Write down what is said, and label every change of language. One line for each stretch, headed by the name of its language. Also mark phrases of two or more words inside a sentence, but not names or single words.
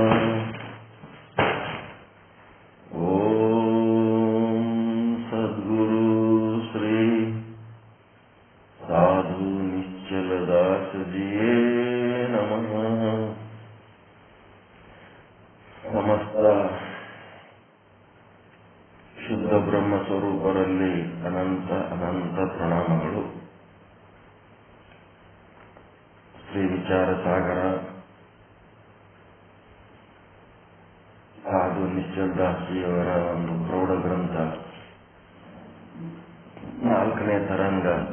Sanskrit: ओम सद्गुरु श्री साधु निश्चल दास जिये नमः.
Kannada: समस्त ಶುದ್ಧ ಬ್ರಹ್ಮ ಸ್ವರೂಪರಲ್ಲಿ ಅನಂತ ಅನಂತ ಪ್ರಣಾಮಗಳು. ಶ್ರೀ ವಿಚಾರ ಸಾಗರ ಸಾಧು ನಿಶ್ಚಲ್ ದಾಸಿಯವರ ಒಂದು ಪ್ರೌಢ ಗ್ರಂಥ 4ನೇ ತರಂಗ